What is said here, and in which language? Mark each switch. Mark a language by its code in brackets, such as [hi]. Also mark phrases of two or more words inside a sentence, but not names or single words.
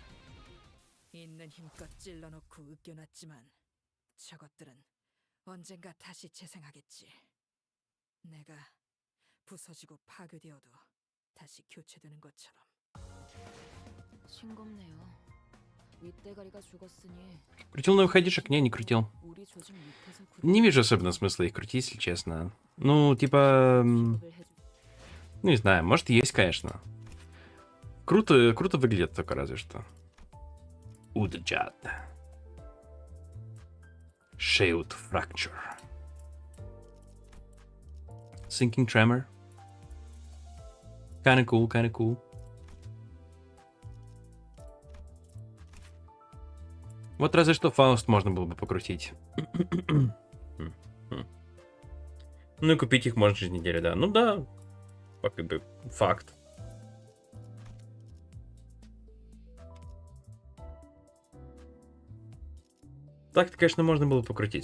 [ko] 있는 힘껏 찔러놓고 으깨놨지만 저것들은 언젠가 다시 재생하겠지. 내가 부서지고 파괴되어도 다시 교체되는 것처럼. 싱겁네요. 윗대가리가 죽었으니 [ru] Крутил на выходишек? Не крутил. [ko] 우리 조직 밑에서 [ru] Не вижу особенно смысла их крутить, если честно. Ну, типа... [ko] 구급을 해주. [ru] Ну, не знаю, может, есть, конечно. Круто выглядит только разве что. Уджад. Shield Fracture. Sinking Tremor. [en] Kinda cool. [ru] Вот разве что Фауст можно было бы покрутить. Ну и купить их можно через неделю, да. Ну да, как бы факт. Так-то, конечно, можно было покрутить.